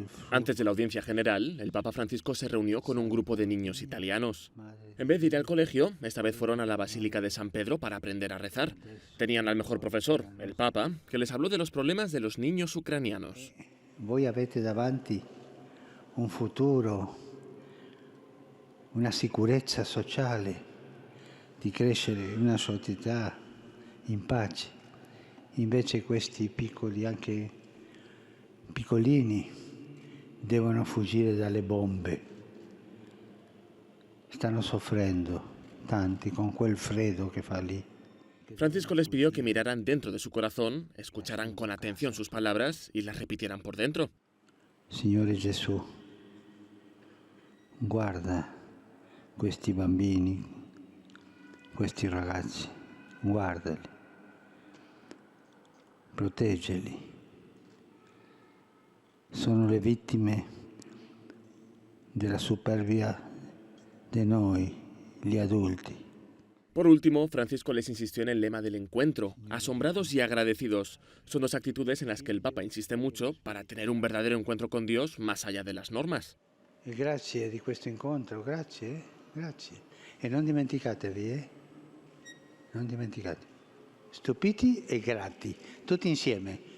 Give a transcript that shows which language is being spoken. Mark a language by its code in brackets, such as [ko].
[es] Antes de la audiencia general, el Papa Francisco se reunió con un grupo de niños italianos. En vez de ir al colegio, esta vez fueron a la Basílica de San Pedro para aprender a rezar. Tenían al mejor profesor, el Papa, que les habló de los problemas de los niños ucranianos. [it] Voi avete davanti un futuro, una sicurezza sociale, di crescere in una società in pace. Invece questi piccoli, anche piccolini, devono fuggire dalle bombe. Stanno soffrendo tanti con quel freddo che fa lì. [es] Francisco les pidió que miraran dentro de su corazón, escucharan con atención sus palabras y las repitieran por dentro. [it] Signore Gesù, guarda questi bambini, questi ragazzi, guardali, proteggeli. Sono le vittime della superbia de noi, gli adulti. [es] Por último, Francisco les insistió en el lema del encuentro, asombrados y agradecidos. Son dos actitudes en las que el Papa insiste mucho para tener un verdadero encuentro con Dios más allá de las normas. [it] E grazie di questo incontro, grazie, grazie. E non dimenticatevi, non dimenticate. Stupiti e grati, tutti insieme.